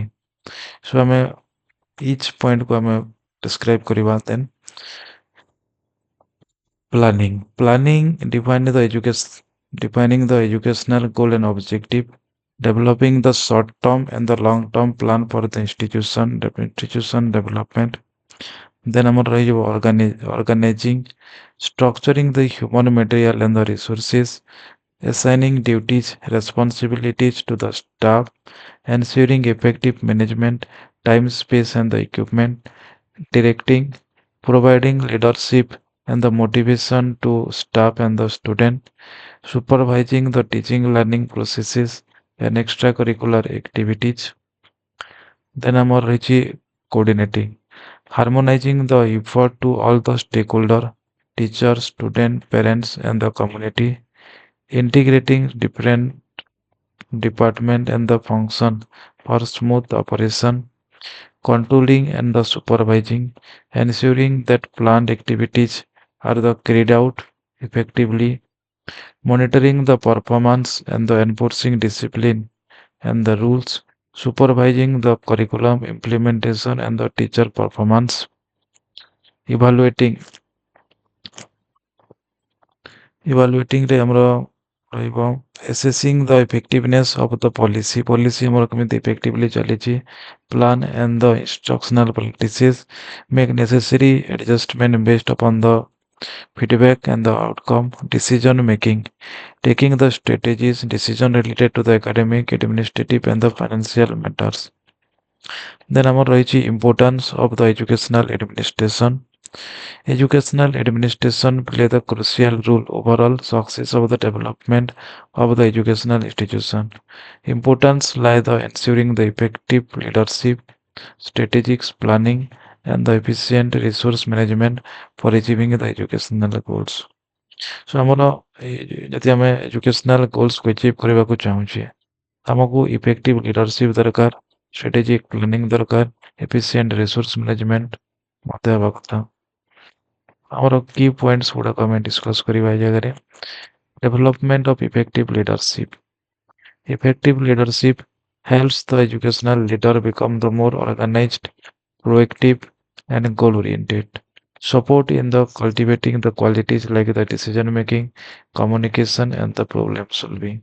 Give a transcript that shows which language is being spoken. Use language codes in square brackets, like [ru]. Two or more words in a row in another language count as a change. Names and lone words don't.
[or] So ଆମେ [en] each point [or] को ଆମେ describe କରିବା then. [en] Planning defining the educational goal and objective, developing the short term and the long term plan for the institution development. Then [or] ଆମର ରହିଯିବ [en] organizing, structuring the human material and the resources, assigning duties, responsibilities to the staff, ensuring effective management, time, space, and the equipment, directing, providing leadership and the motivation to staff and the student, supervising the teaching learning processes and extracurricular activities. Then [or] ଆମର ରହିଛି [en] coordinating, harmonizing the effort to all the stakeholder, teachers, student, parents, and the community, integrating different department and the function for smooth operation, controlling and the supervising, ensuring that planned activities are the carried out effectively, monitoring the performance and the enforcing discipline and the rules, supervising the curriculum implementation and the teacher performance, evaluating [or] ରେ ଆମର ରହିବ [en] assessing the effectiveness of the policy [or] ଆମର କେମିତି [en] effectively ଚାଲିଛି, plan and the instructional practices, make necessary adjustment based upon the feedback and the outcome, decision making, taking the strategies, decision related to the academic, administrative and the financial matters. Then [or] ଆମର ରହିଛି [en] importance of the educational administration. Educational administration play the crucial role overall success of the development of the educational institution. Importance lie the ensuring the effective leadership, strategic planning, and the efficient resource management for achieving the educational goals. [or] So ଆମର ଯଦି ଆମେ [en] educational goals [or] କୁ achieve କରିବାକୁ ଚାହୁଁଛେ, ଆମକୁ [en] effective leadership [or] ଦରକାର, [en] strategic planning [or] ଦରକାର, [en] efficient resource management [or] ମଧ୍ୟ ହେବା କଥା। ଆମର [en] key points [or] ଗୁଡାକ ଆମେ discuss କରିବା ଏ ଜାଗାରେ। [en] Development of effective leadership. Effective leadership helps the educational leader become the more organized, proactive, and goal-oriented. Support in the cultivating the qualities like the decision making, communication, and the problem solving.